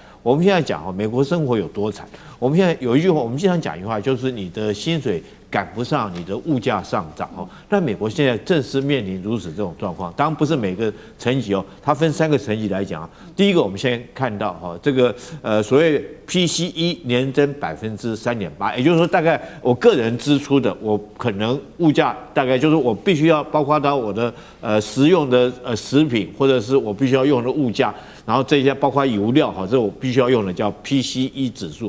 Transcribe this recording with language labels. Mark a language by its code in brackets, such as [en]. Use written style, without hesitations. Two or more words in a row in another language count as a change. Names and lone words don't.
[zh] 我們現在講哈，美國生活有多慘？我們現在有一句話，我們經常講一句話，就是你的薪水趕不上你的物價上漲哦。那美國現在正是面臨如此這種狀況。當然不是每個層級哦，它分3個層級來講啊。第一個，我們先看到哈，這個所謂 PCE 年增3.8%，也就是說，大概我個人支出的，我可能物價大概就是我必須要包括到我的食用的食品，或者是我必須要用的物價，然後這些包括油料哈，這我必須要用的叫 PCE 指數。